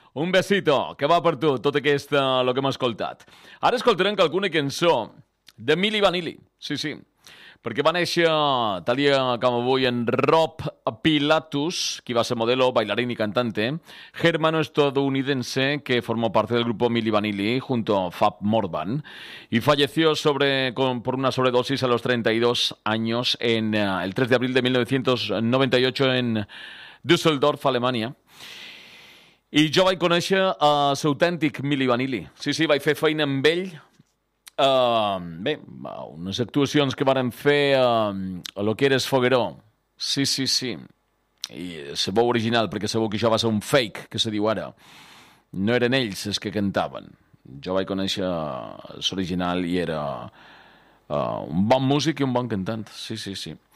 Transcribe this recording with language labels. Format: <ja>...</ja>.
<ca>Un besito, que va per tu, tot aquest lo que hem escoltat. Ara escoltarem alguna cançó de Milli Vanilli, sí, sí. Perquè va néixer, tal dia com avui, en Rob Pilatus, qui va ser</ca> <es>modelo, bailarín i cantante, germano estadounidense que formó parte del grupo Milli Vanilli junto a Fab Morvan y falleció por una sobredosis a los 32 años en el 3 de abril de 1998 en Düsseldorf, Alemania.</es> <ca>I jo vaig conèixer l'autèntic Milli Vanilli. Sí, sí, vaig fer feina amb ell. Bé, unes actuacions que varen fer a lo que era el Fogueró. Sí, sí, sí. I se veu original, perquè segur que això va ser un fake, que se diu ara. No eren ells els que cantaven. Jo vaig conèixer l'original i era un bon músic i un bon cantant. Sí, sí, sí.</ca>